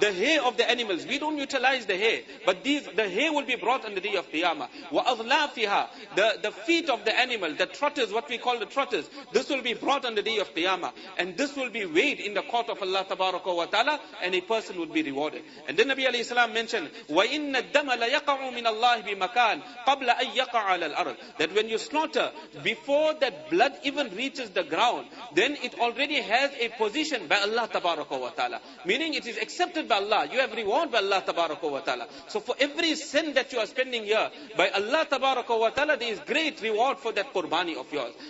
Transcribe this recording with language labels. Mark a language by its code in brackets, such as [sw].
[en] The hair of the animals, we don't utilize the hair, but the hair will be brought on the day of Qiyamah. [ar] وَأَضْلَافِهَا. [en] The feet of the animal, the trotters, what we call the trotters, this will be brought on the day of Qiyamah. And this will be weighed in the court of Allah Tabaraka wa Ta'ala, and a person will be rewarded. And then Nabi alayhi salam mentioned, [ar] وَإِنَّ الدَّمَ لَيَقَعُ مِنَ اللَّهِ بِمَكَانٍ قَبْلَ أَن يَقَعَ عَلَى الْأَرْضِ. [en] That when you slaughter, before that blood even reaches the ground, then it already has a position by Allah Tabaraka wa Ta'ala. Meaning it is accepted by Allah. You have reward by Allah Tabaraka wa Ta'ala. So for every sin that you are spending here, by Allah Tabaraka wa Ta'ala, there is great reward for that Qurbani of yours.